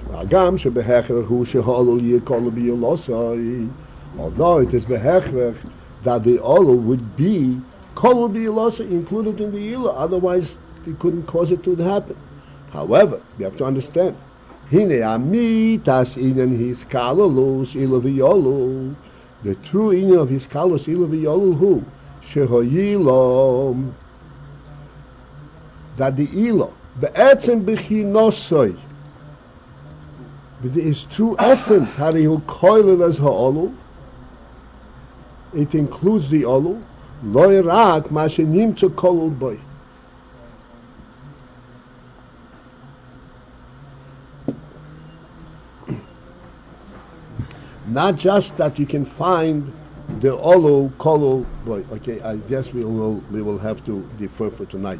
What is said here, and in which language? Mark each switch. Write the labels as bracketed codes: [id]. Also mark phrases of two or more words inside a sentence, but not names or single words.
[he] הגם שבהכרח הוא שהעלול יכול ביכולתו. [en] Although it is behecher that the olul would be [he] כל ביכולתו [en] included in the ilah, otherwise it couldn't cause it to happen. However, we have to understand. [he] הנה אמיתת ענין הכללות עילה ועלול. [en] The true inyan of [he] הכללות עילה ועלול [en] who shehoyilom, that the ilah [he] בעצם בחינתו, [en] with its true essence, [he] הרי הוא כולל את העלול, [en] it includes the olul, [he] לא רק מה שנמצא כלול בו. [en] Not just that you can find the [he] עלול כלול בו. [en] Okay, I guess we will have to defer for tonight.